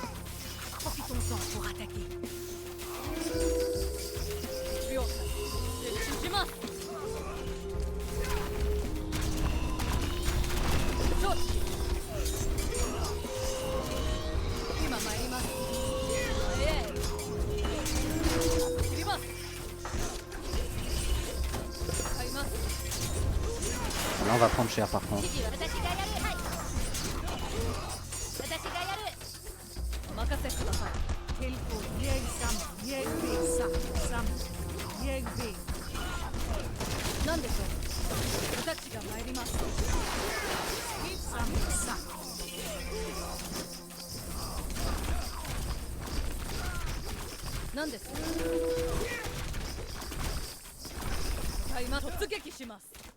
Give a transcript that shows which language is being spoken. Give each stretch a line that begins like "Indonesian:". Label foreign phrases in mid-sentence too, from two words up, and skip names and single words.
French: Profitons-en pour attaquer.
Japanese: 了解接地します承知今参りますええ切ります買います
French: Là on va prendre cher par contre.
Japanese: 私がやるはい私がやるお任せください何でしょう私が参ります何ですか今突撃します